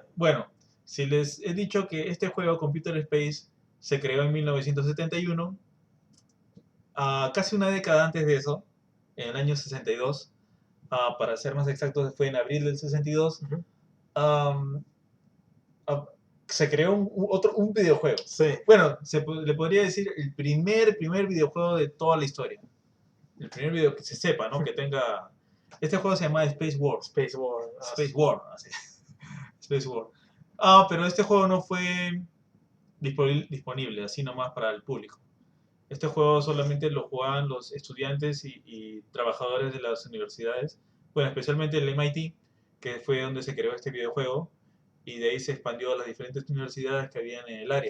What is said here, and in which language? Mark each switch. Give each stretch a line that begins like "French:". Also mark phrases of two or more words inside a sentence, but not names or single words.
Spanish: Bueno, si les he dicho que este juego, Computer Space, se creó en 1971, casi una década antes de eso, en el año 62, para ser más exactos, fue en abril del 62, um, uh, se creó un videojuego. Sí. Bueno, le podría decir el primer videojuego de toda la historia. El primer video que se sepa, ¿no? Que tenga... Este juego se llama Space War. Space War. Space War, así. Space War. Pero este juego no fue disponible así nomás para el público. Este juego solamente lo jugaban los estudiantes y trabajadores de las universidades, bueno, especialmente el MIT, que fue donde se creó este videojuego, y de ahí se expandió a las diferentes universidades que habían en el área.